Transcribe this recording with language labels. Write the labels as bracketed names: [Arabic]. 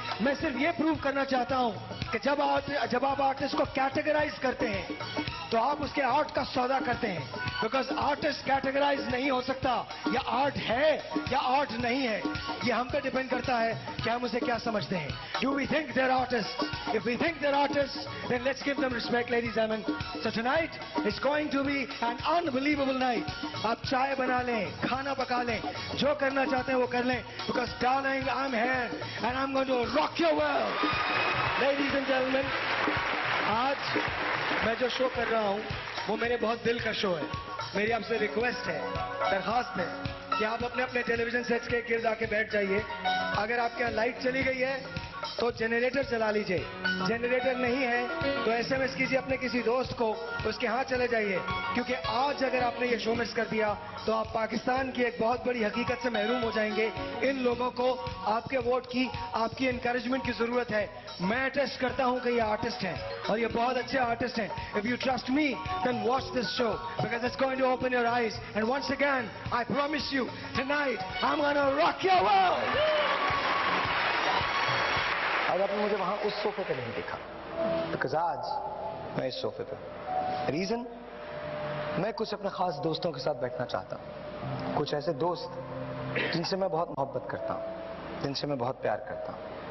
[Urdu] میں صرف یہ پروو کرنا چاہتا ہوں کہ جب آپ آرٹسٹ کو کیٹیگرائز کرتے ہیں تو آپ اس کے آرٹ کا سودا کرتے ہیں, بیکاز آرٹسٹ کیٹیگرائز نہیں ہو سکتا. یا آرٹ ہے یا آرٹ نہیں ہے, یہ ہم پہ ڈیپینڈ کرتا ہے کہ ہم اسے کیا سمجھتے ہیں. [English] Do we think they're artists? If we think they're artists, then let's give them respect, ladies and gentlemen. So tonight is going to be an unbelievable night. [Urdu] آپ چائے بنا لیں, کھانا پکا لیں, جو کرنا چاہتے ہیں وہ کر لیں, [English] because darling, I'm here and I'm going to rock your world. Ladies and gentlemen, [Urdu] آج میں جو شو کر رہا ہوں وہ میرے بہت دل کا شو ہے. میری آپ سے ریکویسٹ ہے, درخواست ہے کہ آپ اپنے اپنے ٹیلی ویژن سیٹس کے گرد آ کے بیٹھ جائیے. اگر آپ کے یہاں لائٹ چلی گئی ہے تو جنریٹر چلا لیجئے, جنریٹر نہیں ہے تو SMS کیجیے اپنے کسی دوست کو, اس کے ہاں چلے جائیے, کیونکہ آج اگر آپ نے یہ شو مس کر دیا تو آپ پاکستان کی ایک بہت بڑی حقیقت سے محروم ہو جائیں گے. ان لوگوں کو آپ کے ووٹ کی, آپ کی انکریجمنٹ کی ضرورت ہے. میں ٹیسٹ کرتا ہوں کہ یہ آرٹسٹ ہیں اور یہ بہت اچھے آرٹسٹ ہیں. [English] If you trust me, then watch this show because it's going to open your eyes. And once again, I promise you, tonight I'm going to rock your world. [Urdu] آج آپ نے مجھے وہاں اس صوفے پہ نہیں دیکھا, بیکاز آج میں اس صوفے پہ. ریزن, میں کچھ اپنے خاص دوستوں کے ساتھ بیٹھنا چاہتا ہوں. کچھ ایسے دوست جن سے میں بہت محبت کرتا ہوں, جن سے میں بہت پیار کرتا ہوں.